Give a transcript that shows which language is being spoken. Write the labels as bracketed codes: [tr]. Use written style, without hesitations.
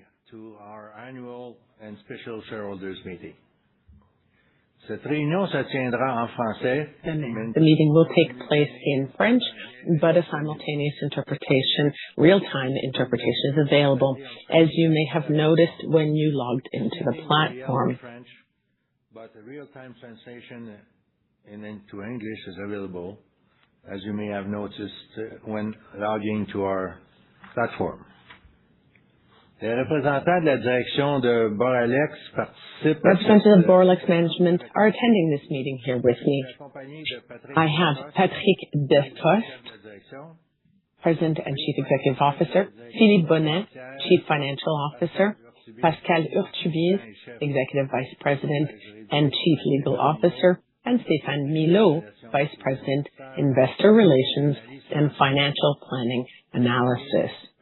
[en] To our annual and special shareholders meeting. [fr] Cette réunion se tiendra en français. [en] The meeting will take place in French, but a simultaneous interpretation, real-time interpretation is available, as you may have noticed when you logged into the platform. French, but a real-time translation into English is available, as you may have noticed when logging to our platform. [fr] Les représentants de la direction de Boralex participent. [en] Representatives of Boralex Management are attending this meeting here with me. I have Patrick Descoste, President and Chief Executive Officer, Philippe Bonnet, Chief Financial Officer, Pascal Urtubise, Executive Vice President and Chief Legal Officer, and Stéphane Milot, Vice President, Investor Relations and Financial Planning Analysis.